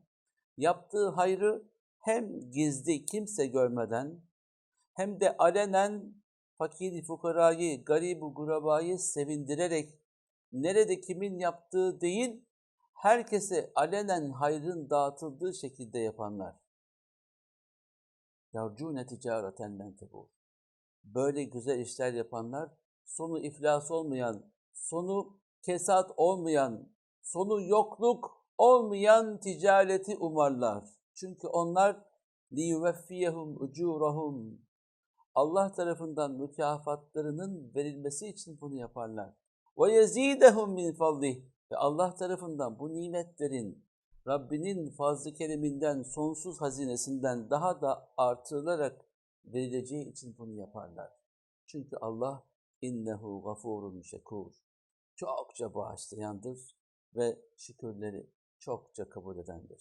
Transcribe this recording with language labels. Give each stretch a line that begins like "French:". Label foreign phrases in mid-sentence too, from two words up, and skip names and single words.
Turkish: Yaptığı hayrı hem gizli kimse görmeden hem de alenen fakir fukarayı, garibu gurabayı sevindirerek nerede kimin yaptığı değil, herkese alenen hayrın dağıtıldığı şekilde yapanlar.
Arabic: يَرْجُونَ تِجَارَةً لَنْ تَبُورَ.
Turkish: Böyle güzel işler yapanlar, sonu iflas olmayan, sonu kesat olmayan, sonu yokluk olmayan ticareti umarlar. Çünkü onlar
Arabic: لِيُوَفِّيَهُمْ اُجُورَهُمْ.
Turkish: Allah tarafından mükafatlarının verilmesi için bunu yaparlar.
Arabic: وَيَزِيدَهُمْ مِنْ فَضْلِهِ.
Turkish: Ve Allah tarafından bu nimetlerin, Rabbinin fazl-ı kereminden, sonsuz hazinesinden daha da artırılarak verileceği için bunu yaparlar. Çünkü Allah
Arabic: إِنَّهُ غَفُورٌ شَكُورٌ.
Turkish: Çokça bağışlayandır ve şükürleri çokça kabul edendir.